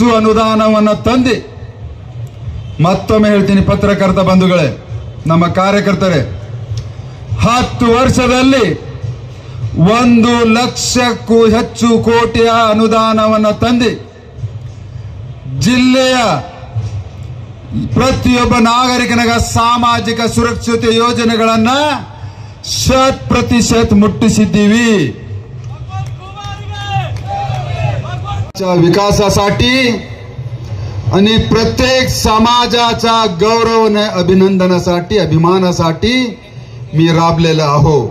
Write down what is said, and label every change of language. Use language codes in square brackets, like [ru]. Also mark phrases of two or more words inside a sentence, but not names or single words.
[kn] ಅನುದಾನವನ್ನು ತಂದು, ಮತ್ತೊಮ್ಮೆ ಹೇಳ್ತೀನಿ ಪತ್ರಕರ್ತ ಬಂಧುಗಳೇ, ನಮ್ಮ ಕಾರ್ಯಕರ್ತರೇ, 10 ವರ್ಷದಲ್ಲಿ 1 ಲಕ್ಷಕ್ಕೂ ಹೆಚ್ಚು ಕೋಟಿಯ ಅನುದಾನವನ್ನು ತಂದು ಜಿಲ್ಲೆಯ ಪ್ರತಿಯೊಬ್ಬ ನಾಗರಿಕನಿಗೆ ಸಾಮಾಜಿಕ ಸುರಕ್ಷತೆ ಯೋಜನೆಗಳನ್ನು 100% मुट्टिसिದ್ದೀವಿ. [mr] विकासासाठी आणि प्रत्येक समाजाच्या गौरव अभिनंदनासाठी अभिमानासाठी मी राबलेला आहो.